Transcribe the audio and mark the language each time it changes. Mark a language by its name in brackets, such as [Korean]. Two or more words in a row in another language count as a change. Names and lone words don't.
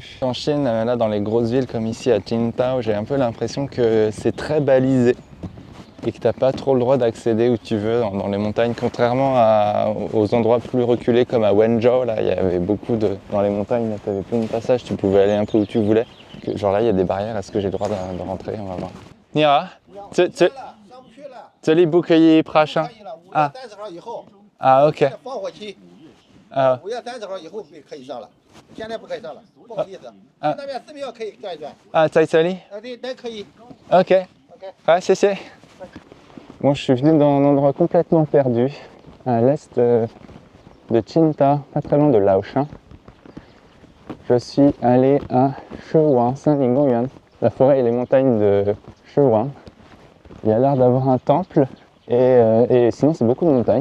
[French] En Chine, là dans les grosses villes comme ici à Qingdao, j'ai un peu l'impression que c'est très balisé et que t'as pas trop le droit d'accéder où tu veux dans les montagnes, contrairement aux endroits plus reculés comme à Wenzhou, là il y avait beaucoup dans les montagnes, tu avais plein de passages, tu pouvais aller un peu où tu voulais. Genre là il y a des barrières, est-ce que j'ai le droit de rentrer? On va voir. [Chinese] Nira, 这里不可以爬山啊？啊 OK 啊 5月30号以后可以上了，现在不可以上了，不好意思。那边寺庙可以转一转。啊，在这里？对，都可以。 OK。好，谢谢。 [French] Bon, je suis venu dans un endroit complètement perdu, à l'est de Qingdao, pas très loin de Laoshan. Je suis allé à Shewang, Sanlingongyuan, la forêt et les montagnes de Shewang. Il y a l'air d'avoir un temple et sinon c'est beaucoup de montagnes.